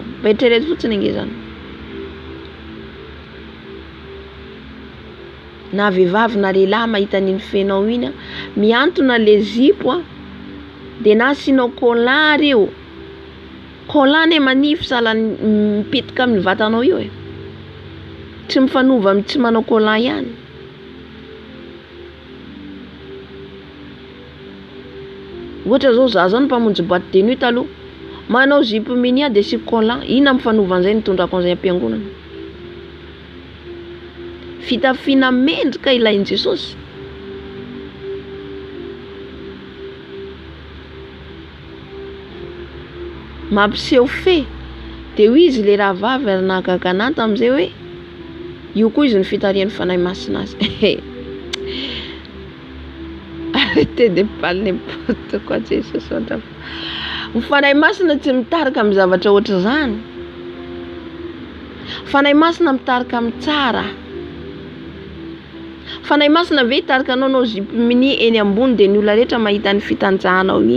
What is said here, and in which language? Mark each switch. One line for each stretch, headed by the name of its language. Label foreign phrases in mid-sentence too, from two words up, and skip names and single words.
Malagasy: Eritrereto fotsiny ange zany. Na vehivavy na lehilahy mahita ny fenao iny a, miantona le zipo a, de na asianao collant reo. Collant ne manify sala mipetraka amin'ny vatanao io e. Tsy mifanova amin'ny tsy manao collant ihany. Ohatra zao za zao mpamonjy
French: boîte de nuit
Malagasy: taloha, manao zipo mini de si collant, ina mifanova an'izay nitondrako an'izay am-piangonana. Fitafiana mendrika ilain'i Jesosy. Mampiseho fe. De hoy izy le rahavavy ary nahagagananta am'izay hoe io koa izy ny fitarian'ny fanahy masina azy.
French: Arrêtez de parler n'importe quoi,
Malagasy: Jesosy. Ny fanahy masina tsy mitarika amin'ny zavatra ohatry zany. Fanahy masina mitarika amin'ny tsara. Fanahy masina ve hitarika anao zipo mini eny ambony de ny olona rehetra mahita ny fitanjahanao iny.